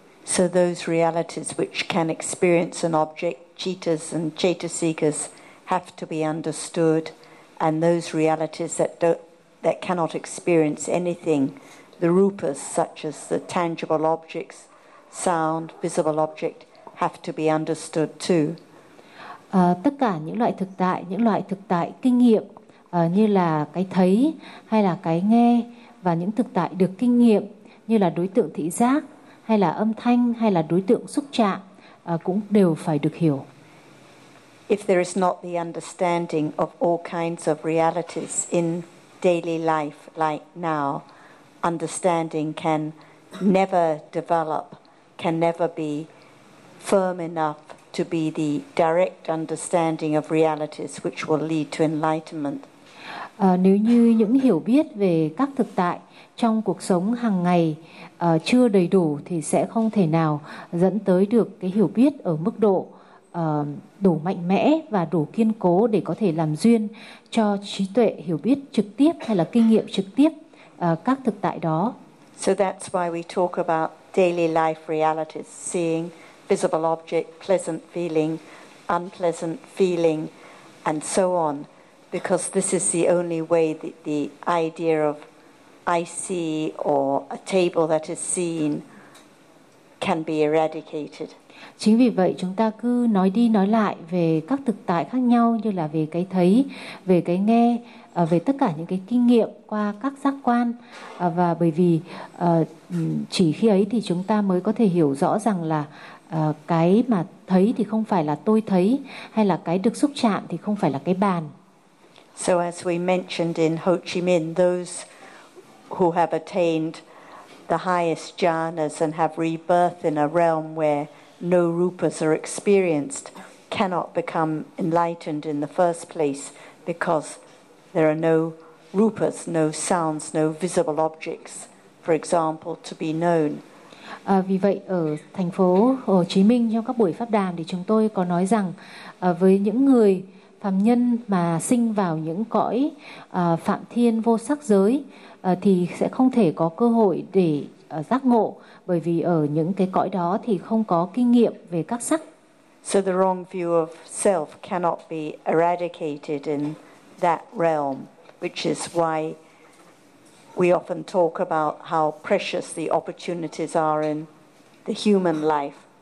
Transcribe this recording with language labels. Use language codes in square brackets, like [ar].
[en] So those realities which can experience an object, cheetahs and chetasikas, have to be understood, and those realities that cannot experience anything, the rupas such as the tangible objects, sound, visible object, have to be understood too. [vi] Tất cả những loại thực tại kinh nghiệm như là cái thấy hay là cái nghe, và những thực tại được kinh nghiệm như là đối tượng thị giác hay là âm thanh hay là đối tượng xúc chạm cũng đều phải được hiểu. [en] If there is not the understanding of all kinds of realities in daily life like now, understanding can never develop, can never be firm enough to be the direct understanding of realities which will lead to enlightenment. [vi] Nếu như những hiểu biết về các thực tại trong cuộc sống hàng ngày chưa đầy đủ thì sẽ không thể nào dẫn tới được cái hiểu biết ở mức độ đủ mạnh mẽ và đủ kiên cố để có thể làm duyên cho trí tuệ hiểu biết trực tiếp hay là kinh nghiệm trực tiếp các thực tại đó. [en] So that's why we talk about daily life realities, seeing visible object, pleasant feeling, unpleasant feeling, and so on, because this is the only way that the idea of I see or a table that is seen can be eradicated. [vi] Chính vì vậy chúng ta cứ nói đi nói lại về các thực tại khác nhau, như là về cái thấy, về cái nghe, về tất cả những cái kinh nghiệm qua các giác quan, và bởi vì chỉ khi ấy thì chúng ta mới có thể hiểu rõ rằng là cái mà thấy thì không phải là tôi thấy, hay là cái được xúc chạm thì không phải là cái bàn. [en] So as we mentioned in Ho Chi Minh, those who have attained the highest jhanas and have rebirth in a realm where no rupas are experienced cannot become enlightened in the first place, because there are no rupas, no sounds, no visible objects, for example, to be known. [vi] Vì vậy ở thành phố Hồ Chí Minh trong các buổi pháp đàm thì chúng tôi có nói rằng với những người phàm nhân mà sinh vào những cõi phạm thiên vô sắc giới thì sẽ không thể có cơ hội để giác ngộ, bởi vì ở những cái cõi đó thì không có kinh nghiệm về các sắc. [en] So the wrong view of self cannot be eradicated in that realm, which is why we often talk about how precious the opportunities are in the human life.